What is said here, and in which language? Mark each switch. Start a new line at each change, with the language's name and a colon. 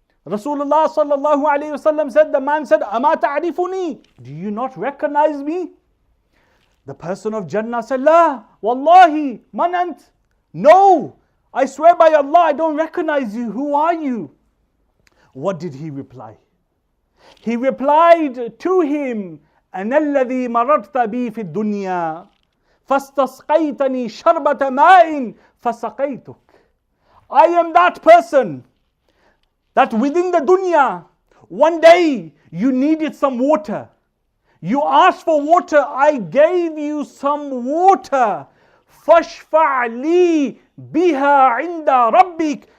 English: Rasulullah sallallahu alayhi wasallam said, the man said,
Arabic: Ama ta'rifuni?
English: Do you not recognize me? The person of Jannah said,
Arabic: La, wallahi, manant.
English: No, I swear by Allah, I don't recognize you. Who are you? What did he reply? He replied to him,
Arabic: أَنَا الَّذِي مَرَرْتَ بِي فِي الدُّنْيَا فَاسْتَسْقَيْتَنِي شَرْبَةَ مَاءٍ فَسَقَيْتُكَ.
English: I am that person that within the dunya, one day you needed some water. You asked for water, I gave you some water.
Arabic: فَاشْفَعْ لِي بِهَا عِنْدَ رَبِّكَ.